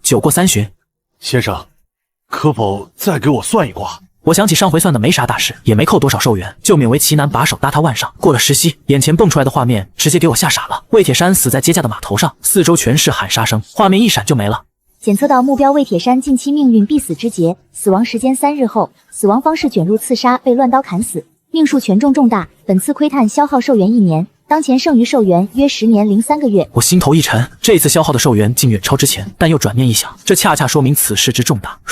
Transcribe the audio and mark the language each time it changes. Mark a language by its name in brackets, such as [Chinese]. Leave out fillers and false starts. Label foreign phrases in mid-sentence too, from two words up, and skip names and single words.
[Chinese] 酒过3巡，先生，可否再给我算一卦？我想起上回算的没啥大事，也没扣多少寿元，就勉为其难把手搭他腕上。过了10息，眼前蹦出来的画面直接给我吓傻了。魏铁山死在接驾的码头上，四周全是喊杀声，画面一闪就没了。检測到目標魏鐵山近期命運必死之劫，死亡時間3日後，死亡方式捲入刺殺，被亂刀砍死，命數權重重大。本次窺探消耗壽元1年，當前剩餘壽元約10年零3個月。我心頭一沉，這次消耗的壽元竟遠超之前，但又轉念一想，這恰恰說明此事之重大。